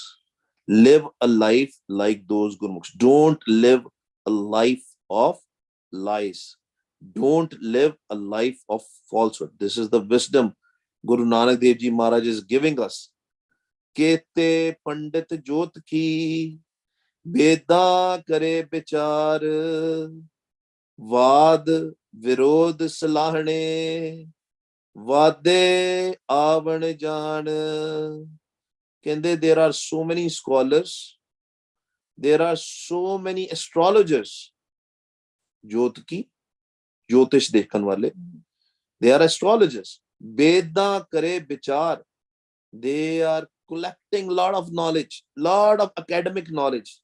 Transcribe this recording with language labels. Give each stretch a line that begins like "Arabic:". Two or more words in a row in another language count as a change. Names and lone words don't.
English: Live a life like those Gurmukhs. Don't live a life of lies. Don't live a life of falsehood. This is the wisdom Guru Nanak Dev Ji Maharaj is giving us.
Punjabi: ਕੇਤੇ ਪੰਡਿਤ ਜੋਤ ਕੀ ਵੇਦਾ ਕਰੇ ਵਿਚਾਰ ਵਾਦ ਵਿਰੋਧ ਸਲਾਹਣੇ ਵਾਦੇ ਆਵਣ ਜਾਣ. Kende,
English: there are so many scholars, there are so many astrologers.
Punjabi: ਜੋਤ ਕੀ, ਜੋਤਿਸ਼ ਦੇਖਣ ਵਾਲੇ.
English: They are astrologers.
Punjabi: ਵੇਦਾ ਕਰੇ ਵਿਚਾਰ.
English: They are collecting lot of knowledge, lot of academic knowledge.